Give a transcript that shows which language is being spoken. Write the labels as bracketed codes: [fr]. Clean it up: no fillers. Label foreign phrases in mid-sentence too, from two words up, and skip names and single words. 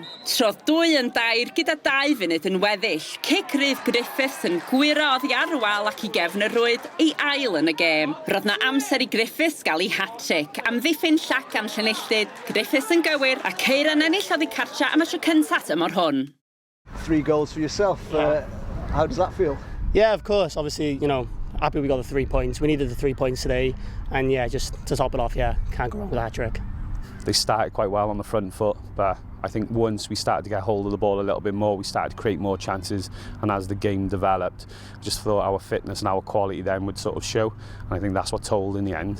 [cy] Trodd 2 yn 2 gyda 2 funud yn weddill, cic rydd Griffiths yn gwiro oddi ar wal ac i gefn y rwyd ei ail yn y gêm. Roedd na amser i Griffiths gael ei hat-trick, am ddiffyn llac gan Llanilltud, Griffiths yn gywir a Caerau'n ennill oddi cartra am y tro cyntaf tymor hwn. [en] 3 goals for yourself. How does that feel? Yeah, of course. Obviously, happy we got the 3 points. We needed the 3 points today, and yeah, just to top it off, can't go wrong with that trick. They started quite well on the front foot, but I think once we started to get hold of the ball a little bit more, we started to create more chances, and as the game developed, I just thought our fitness and our quality then would sort of show, and I think that's what told in the end.